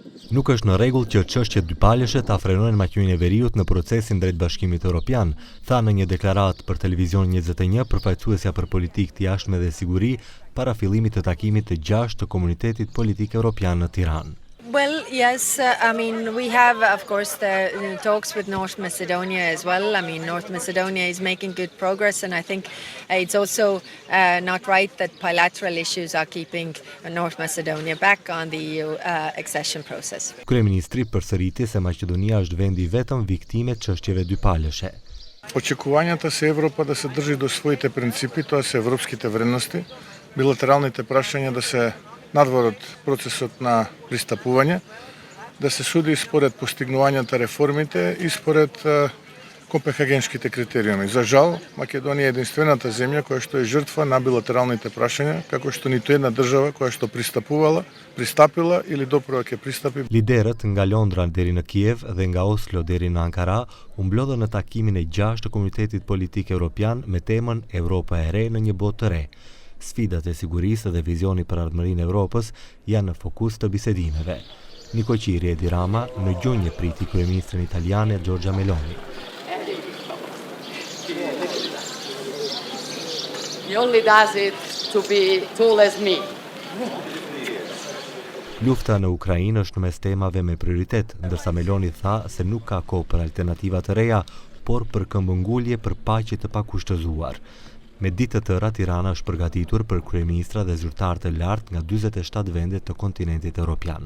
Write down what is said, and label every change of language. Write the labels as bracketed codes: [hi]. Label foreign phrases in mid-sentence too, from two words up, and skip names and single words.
[sq] Nuk është në rregull që çështjet dypalëshe ta frenojnë Maqedoninë e Veriut në procesin drejt Bashkimit Evropian, tha në një deklaratë për Televizion 21 përfaqësuesja për politikë të jashtme dhe siguri para fillimit të takimit të 6 të Komunitetit Politik Evropian në Tiranë. [en] Well, yes, we have, of course, the talks with North Macedonia as well. North Macedonia is making good progress, and I think it's also not right that bilateral issues are keeping North Macedonia back on the EU accession process. [sq] Kryeministri përsëriti se Maqedonia është vendi vetëm viktime çështjeve dypalëshe. [mk] Очекувањата се Европа да се држи до своите принципи, тоа се европските вредности, билатералните прашања да се надвор од процесот на пристапување, да се суди според постигнувањата реформите и според копенхагенските критериуми. За жал, Македонија е единствената земја која што е жртва на билатералните прашања, како што ниту една држава која што пристапила или допрва ќе пристапи. [sq] Liderët nga Londra deri në Kiev dhe nga Oslo deri në Ankara u mblodhën në takimin e 6 të Komunitetit Politik Evropian me temën Evropa e re në një botë të re. Sfidat e sigurisë dhe vizioni për ardhmërinë e Evropës janë në fokus të bisedimeve. Niko Qiri e Edi Rama në gjunjë priti kryeministrin italiane Giorgia Meloni. [en] He only does it to be tall as me. [sq] Lufta në Ukrainë është në mes temave me prioritet, ndërsa Meloni tha se nuk ka kohë për alternativa të reja, por për këmbëngulje për paqe të pakushtëzuar. Me ditë të tëra, Tirana është përgatitur për kryeministra dhe zyrtar të lartë nga 47 vende të kontinentit evropian.